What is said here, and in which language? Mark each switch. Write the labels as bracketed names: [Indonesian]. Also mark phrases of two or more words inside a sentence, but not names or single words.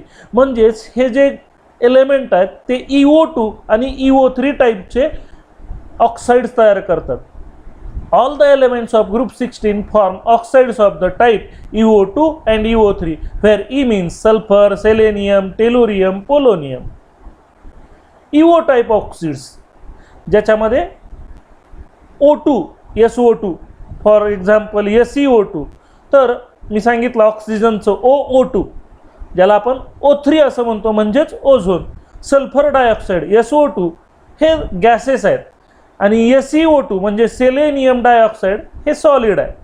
[Marathi] म्हणजेच हे जे एलिमेंट आहेत ते EO2 आणि EO3 टाईपचे ऑक्साइड्स तयार करतात. [English] all the elements of group 16 form oxides of the type EO2 and EO3 where E means sulfur, selenium, tellurium, polonium. EO type oxides ज्याच्यामध्ये O2, SO2 for example SeO2. [Marathi] तर मी सांगितलं ऑक्सिजनचं OO2 ज्याला आपण O3 असं म्हणतो म्हणजेच ओझोन. [English] sulfur dioxide [Marathi] SO2 हे गॅसेस आहेत आणि SeO2 म्हणजे [English] selenium dioxide [Marathi] हे सॉलिड आहे.